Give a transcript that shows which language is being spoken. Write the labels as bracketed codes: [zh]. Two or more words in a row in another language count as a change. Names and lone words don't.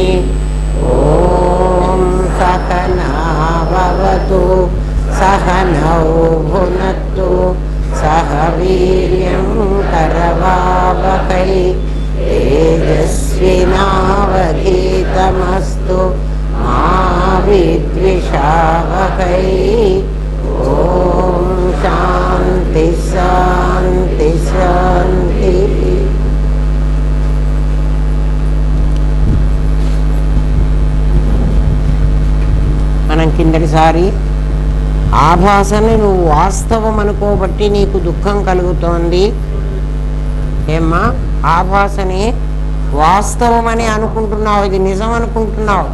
[sa] ॐ सहना भवतु सहनौ भुनक्तु सह वीर्यं करवावहै तेजस्विनावधीतमस्तु मा विद्विषावहै। ॐ शान्ति शान्ति शान्ति। [te] మనం కిందటిసారి ఆభాసని నువ్వు వాస్తవం అనుకోబట్టి నీకు దుఃఖం కలుగుతోంది. ఏమ్మా, ఆభాసని వాస్తవమని అనుకుంటున్నావు, ఇది నిజం అనుకుంటున్నావు.